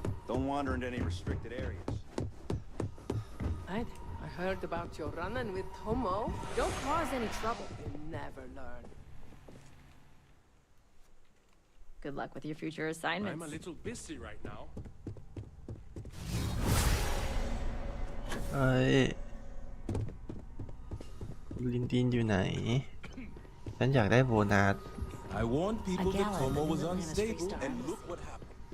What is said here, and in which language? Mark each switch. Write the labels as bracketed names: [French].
[English] Don't wander into any restricted areas. I heard about your run-in with Tomo. Don't cause any trouble. You never learn. Good luck with your future assignments. I'm a little busy right now. [Thai] เอ้ยลินดินอยู่ไหนฉันอยากได้โบนัส [English] I warned people that Tomo was unstable, and look what happened.